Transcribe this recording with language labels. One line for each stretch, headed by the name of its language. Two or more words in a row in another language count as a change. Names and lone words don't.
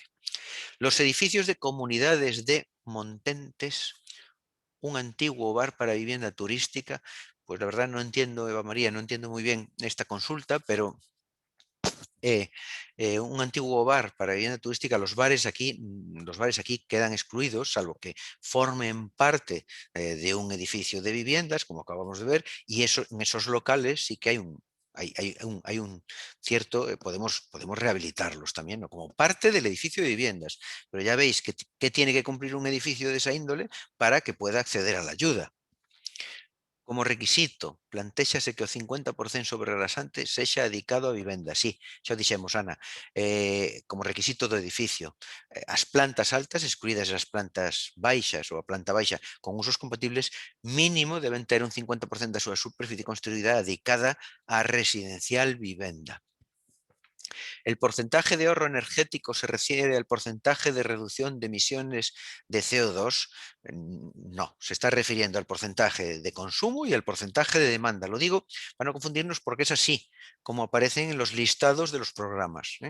Spanish: Los edificios de comunidades de montentes, un antiguo bar para vivienda turística, pues la verdad no entiendo, Eva María, no entiendo muy bien esta consulta, pero un antiguo bar para vivienda turística, los bares aquí quedan excluidos, salvo que formen parte de un edificio de viviendas, como acabamos de ver, y en esos locales sí que hay un cierto, podemos rehabilitarlos también, ¿no? Como parte del edificio de viviendas. Pero ya veis que tiene que cumplir un edificio de esa índole para que pueda acceder a la ayuda.
Galician: Como requisito, plantéxase que o 50% sobre o rasante sexa dedicado a vivenda. Sí, xa o dixemos, Ana, como requisito do edificio. As plantas altas, excluídas as plantas baixas ou a planta baixa con usos compatibles, mínimo deben ter un 50% da súa superficie construída dedicada á residencial vivenda.
Spanish: El porcentaje de ahorro energético se refiere al porcentaje de reducción de emisiones de CO2. No, se está refiriendo al porcentaje de consumo y al porcentaje de demanda. Lo digo para no confundirnos porque es así como aparecen en los listados de los programas, ¿eh?